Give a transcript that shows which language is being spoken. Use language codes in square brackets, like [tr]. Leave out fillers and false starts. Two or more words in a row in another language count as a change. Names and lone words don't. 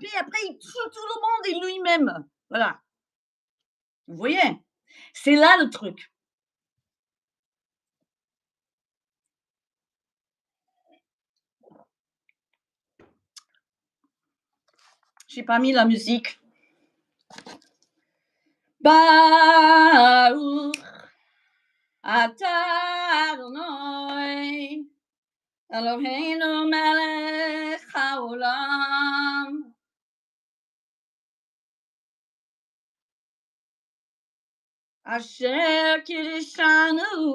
[fr] Après, il tue tout le monde et lui-même. Voilà. Vous voyez? C'est là le truc. J'ai pas mis la musique. [he] ברוך אתה אדוני אלהינו מלך העולם אשר קדשנו